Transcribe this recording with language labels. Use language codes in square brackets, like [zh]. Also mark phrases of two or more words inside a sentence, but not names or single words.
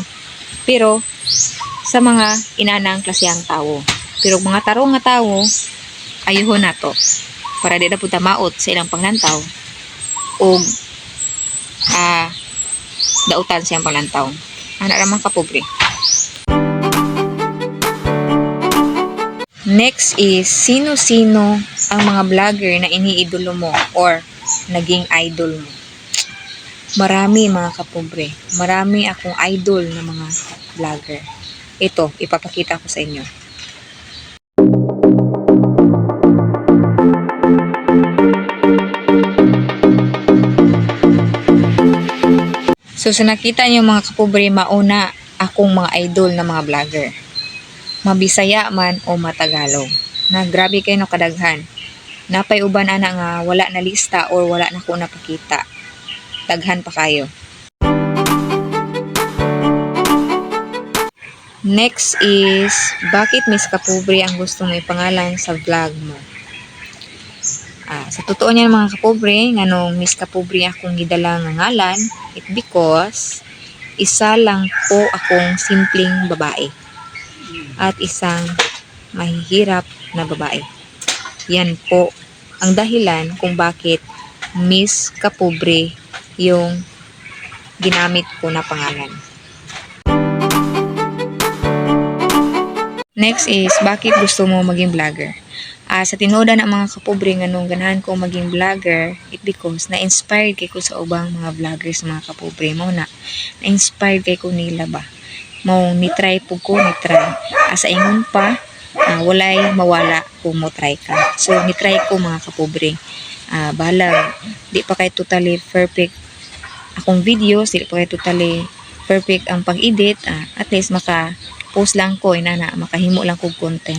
[ceb] Pero sa mga inanang klaseng tawo. Pero mga tarong nga tawo, ayuhon nato para di na punta maot sa ilang panglantaw o dautan siyang panglantaw. Ana ra man kapobre. [en] Next is, [tl] sino-sino ang mga vlogger na iniidolo mo or naging idol mo? Marami mga kapobre. Marami akong idol na mga vlogger. Ito, ipapakita ko sa inyo. So, sa nakita niyo mga kapobre, mauna akong mga idol na mga vlogger. Mabisaya man o matagalog. [ceb] Na grabe kayo no kadaghan. napay uban ana nga wala na lista or wala na ko napakita. Daghan pa kayo. [en] Next is, [tl] bakit Miss Kapobre ang gusto mo ipangalan sa vlog mo? Sa totoo niyan [ceb] mga kapobre, nganong Miss Kapobre akong gidala nga ngalan, [en] it because [tl] isa lang po akong simpleng babae at isang mahihirap na babae. Yan po ang dahilan kung bakit Miss Kapobre yung ginamit ko na pangalan. [en] Next is, [tl] bakit gusto mo maging vlogger? [ceb] Sa tinoda ng mga kapobre nga nung ganahan ko maging vlogger, [en] it because [ceb] na-inspired kay ko sa ubang mga vloggers mga kapobre mo na-inspired kay ko nila ba. Mo ni-try po ko, ni-try. Sa ingon pa, walay mawala kung mo try ka. So, ni-try ko mga kapobre. Bahala, di pa kay [en] totally perfect [ceb] akong videos, di pa kay [en] totally perfect [ceb] ang pag-edit. [en] At least [ceb] maka-post lang ko, inana, makahimo lang ko content.